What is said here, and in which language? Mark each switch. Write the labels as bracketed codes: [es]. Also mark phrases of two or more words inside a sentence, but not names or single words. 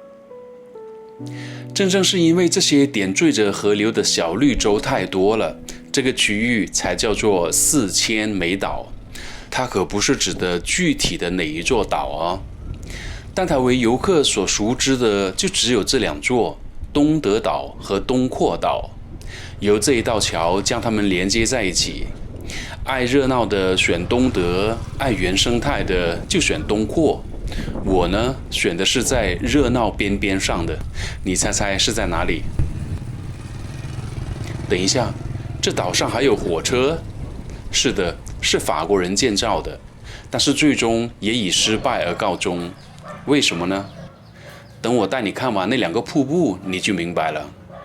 [zh] 正是因為這些點綴着河流的小綠洲太多了，這個區域才叫做4000枚島。它可不是指的具體的哪一座島啊，但它為遊客所熟知的就只有這2 座，東德島和東擴島。由這一道橋將它們連接在一起。愛熱鬧的選東德，愛原生態的就選東擴。我呢，選的是在熱鬧邊邊上的，你猜猜是在哪裡？等一下，這島上還有火車？是的，是法國人建造的，但是最終也以失敗而告終。為什麼呢？等我帶你看完那2個瀑布，你就明白了。